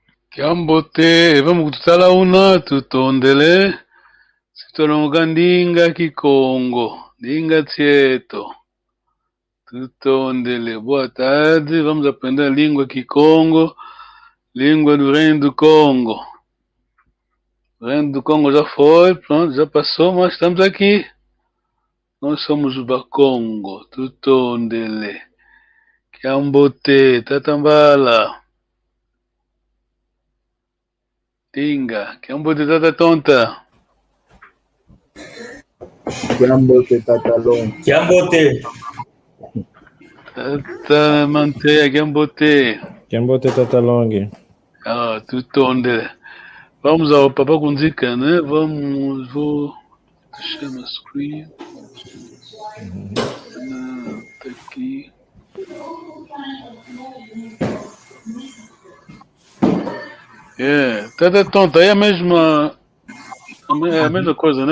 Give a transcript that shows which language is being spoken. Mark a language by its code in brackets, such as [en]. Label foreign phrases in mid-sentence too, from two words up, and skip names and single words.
[kg] Kiambote, vamos kutala una tutondele. Sitoronga ndinga kikongo. Ndinga tieto. Tutondele. [pt] Boa tarde, vamos aprender a língua Kikongo. Língua do Reino do Congo. O Reino do Congo já foi, pronto, já passou, mas estamos aqui. Nós somos o Bakongo. Tutondele. [kg] Kiambote, Tatambala. Tinga, Kiambote, Tata Tonta. Kiambote Tatalon. Kiambote. Tata Manteia, Kiambote. Kiambote Tatalong. Ah, Tutondele. [pt] Vamos ao Papá com dica, né? Vamos, vou... Chama screen. Tá aqui. Tata Tonta, é a mesma coisa, né?